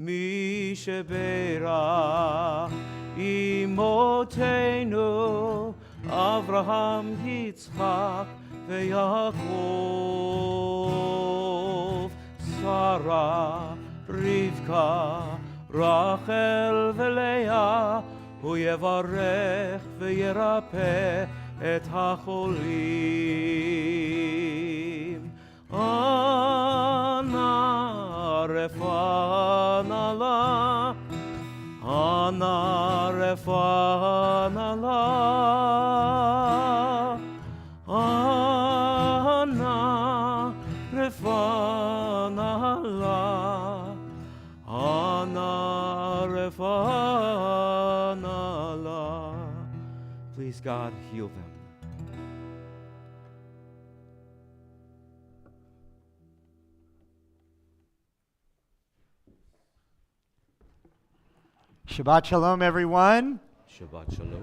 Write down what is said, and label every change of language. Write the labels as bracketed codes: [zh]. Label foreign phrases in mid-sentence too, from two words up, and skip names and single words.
[he] מי שברך אמותינו אברהם יצחק ויעקב שרה רבקה רחל ולאה ויברך וירפא את החולים. אנא רפא נא לה, אנא רפא נא לה, אנא רפא נא לה, אנא רפא נא לה. [en] Please, God, heal them. [he] שבת שלום, [en] everyone. [he] שבת שלום.